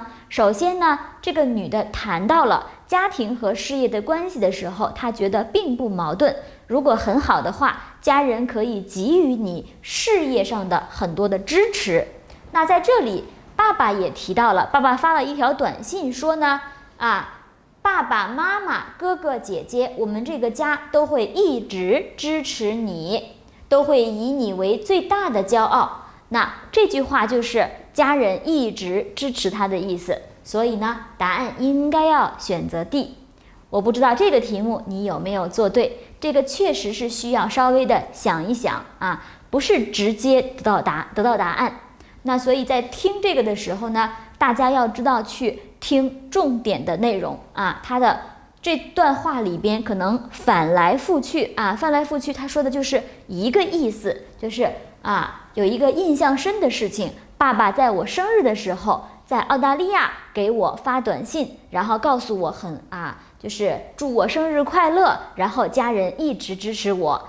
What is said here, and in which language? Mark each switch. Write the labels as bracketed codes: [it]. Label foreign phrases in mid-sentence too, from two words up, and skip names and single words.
[zh] 首先呢，這個女的談到了家庭和事業的關係的時候，她覺得並不矛盾。如果很好的話，家人可以給予你事業上的很多的支持。那在這裡爸爸也提到了，爸爸發了一條短信說呢爸爸媽媽哥哥姐姐，我們這個家都會一直支持你，都會以你為最大的驕傲。那這句話就是家人一直支持他的意思，所以呢答案應該要選擇 D。我不知道這個題目你有沒有做对，這個確實是需要稍微的想一想不是直接得到答案。那所以在聽這個的時候呢，大家要知道去聽重點的內容它的這段話裡邊可能翻來覆去他說的就是一個意思，就是有一個印象深的事情，爸爸在我生日的時候在澳大利亞給我發短信，然後告訴我就是祝我生日快樂，然後家人一直支持我。